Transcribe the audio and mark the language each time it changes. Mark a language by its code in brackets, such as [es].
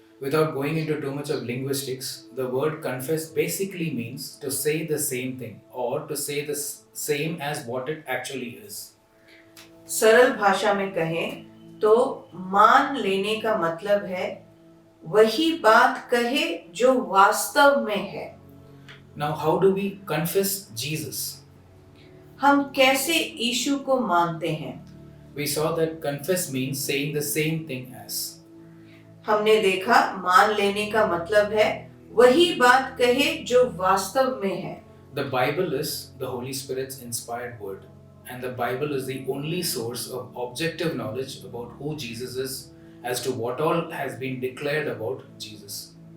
[en] Without going into too much of linguistics, the word confess basically means to say the same thing or to say the same as what it actually is. [hi] सरल भाषा में कहें तो मान लेने का मतलब है वही बात कहे जो वास्तव में है। [en] Now, how do we confess Jesus? [hi] हम कैसे यीशु को मानते हैं? [en] We saw that confess means saying the same thing as. [hi] हमने देखा मान लेने का मतलब है वही बात कहे जो वास्तव में है। [en] The Bible is the Holy Spirit's inspired word, and the Bible is the only source of objective knowledge about who Jesus is, as to what all has been declared about Jesus.